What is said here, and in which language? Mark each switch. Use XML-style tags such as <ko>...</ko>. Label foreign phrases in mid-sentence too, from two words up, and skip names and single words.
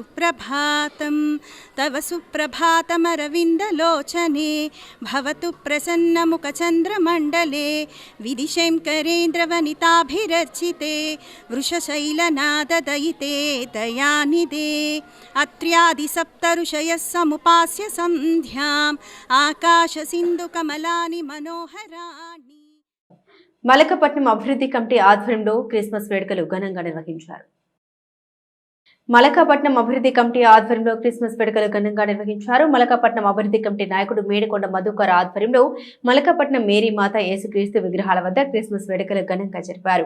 <sa>सुप्रभातमरविन्दलोचने भवतु प्रसन्नमुखचन्द्रमण्डले विदिशेङ्करेन्द्रवनिताभिरर्चिते वृषशैलनाददयिते दयानिधे अत्र्यादिसप्तऋषयः समुपास्य सन्ध्याम् आकाशसिन्धुकमलानि मनोहराणि.</sa> <te>మలకపట్నం అభివృద్ధి కమిటీ ఆధ్వర్యంలో క్రిస్మస్ వేడుకలు ఘనంగా నిర్వహించారు. మలకపట్నం అభివృద్ధి కమిటీ ఆధ్వర్యంలో క్రిస్మస్ వేడుకలు ఘనంగా నిర్వహించారు. మలకపట్నం అభివృద్ధి కమిటీ నాయకుడు మేడికొండ మధుకర్ ఆధ్వర్యంలో మలకపట్నం మేరీ మాత యేసుక్రీస్తు విగ్రహాల వద్ద క్రిస్మస్ వేడుకలు ఘనంగా జరిపారు.</te>